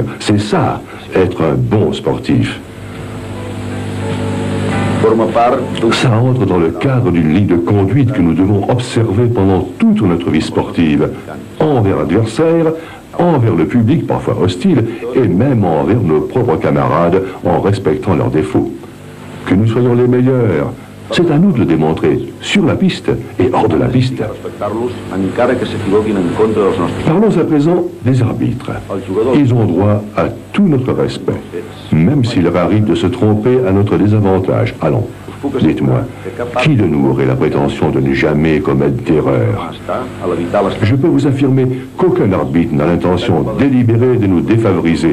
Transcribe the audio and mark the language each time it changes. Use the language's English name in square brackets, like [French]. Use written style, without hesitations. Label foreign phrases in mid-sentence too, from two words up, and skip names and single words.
[French] C'est ça, être un bon sportif. Ça entre dans le cadre d'une ligne de conduite que nous devons observer pendant toute notre vie sportive, envers l'adversaire, envers le public parfois hostile, et même envers nos propres camarades en respectant leurs défauts. Que nous soyons les meilleurs, C'est à nous de le démontrer, sur la piste et hors de la piste. [Catalan] Respectar-los encara que s'equivoquin en contra dels nostres. [French] Parlons à présent des arbitres. Ils ont droit à tout notre respect, même s'il leur arrive de se tromper à notre désavantage. Allons, dites-moi, qui de nous aurait la prétention de ne jamais commettre d'erreur? [Catalan] À l'evitar les [French] Je peux vous affirmer qu'aucun arbitre n'a l'intention délibérée de nous défavoriser.